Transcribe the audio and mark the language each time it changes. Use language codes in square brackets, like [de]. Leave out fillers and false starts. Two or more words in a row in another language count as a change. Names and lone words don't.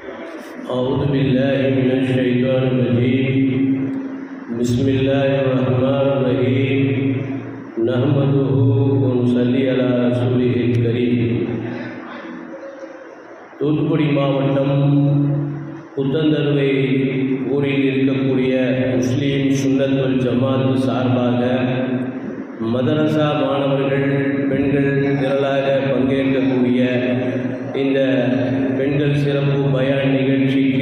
[ar] أعوذ بالله من الشيطان الرجيم بسم الله الرحمن الرحيم نحمده ونصلي على رسوله الكريم. [ta] தூத்துக்குடி மாவட்டம் புத்தந்தருவை ஊரில் இருக்கக்கூடிய முஸ்லீம் சுன்னத் வல் ஜமாத் சார்பாக மதரசா மாணவர்கள் பெண்கள் திரளாக பங்கேற்கக்கூடிய இந்த பெண்கள் சிறப்பு பயான் நிகழ்ச்சிக்கு